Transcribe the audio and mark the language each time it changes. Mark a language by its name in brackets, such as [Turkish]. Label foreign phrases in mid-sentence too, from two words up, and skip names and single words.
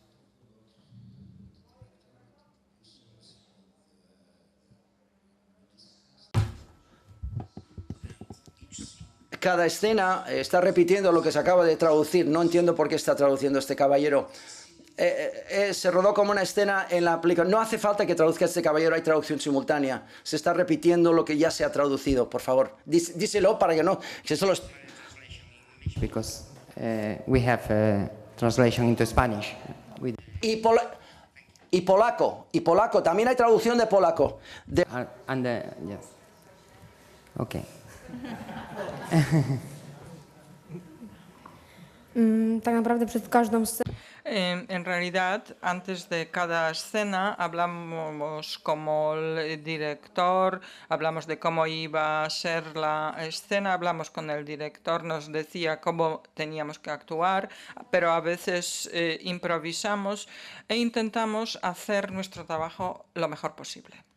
[Spanish] Cada escena está repitiendo lo que se acaba de traducir. No entiendo por qué está traduciendo este caballero. Se rodó como una escena en la película. No hace falta que traduzca este caballero, hay traducción simultánea. Se está repitiendo lo que ya se ha traducido, por favor. Díselo para que no... Que solo [English] Because we have translation into Spanish. [Spanish] Y polaco, también hay traducción de polaco. Yes. Okay. [Polish] Tak naprawdę przed każdą sceną. [Spanish] En realidad, antes de cada escena hablamos como el director, hablamos de cómo iba a ser la escena, hablamos con el director, nos decía cómo teníamos que actuar, pero a veces improvisamos e intentamos hacer nuestro trabajo lo mejor posible.